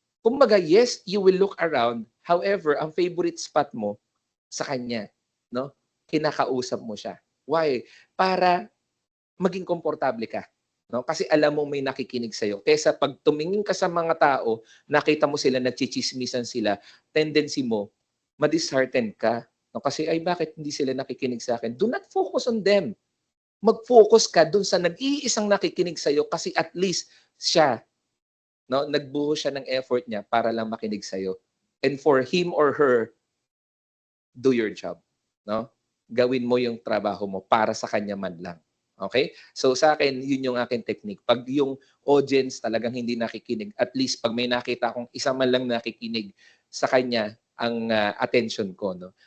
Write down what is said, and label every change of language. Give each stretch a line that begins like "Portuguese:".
English: Kumbaga, yes, you will look around.
Filipino: However, ang favorite spot mo sa kanya. No? Kinakausap mo siya.
English: Why?
Filipino: Para maging komportable ka. No? Kasi alam mo may nakikinig sa'yo. Kesa pag tumingin ka sa mga tao, nakita mo sila, nagchichismisan sila, tendency mo, madishearten ka. No? Kasi, ay, bakit hindi sila nakikinig sa akin?
English: Do not focus on them.
Filipino: Mag-focus ka dun sa nag-iisang nakikinig sa'yo kasi at least siya, no, nagbuho siya ng effort niya para lang makinig sa'yo.
English: And for him or her, do your job.
Filipino: No? Gawin mo yung trabaho mo para sa kanya man lang. Okay? So sa akin, yun yung aking technique. Pag yung audience talagang hindi nakikinig, at least pag may nakita akong isa man lang nakikinig sa kanya, ang attention ko. No?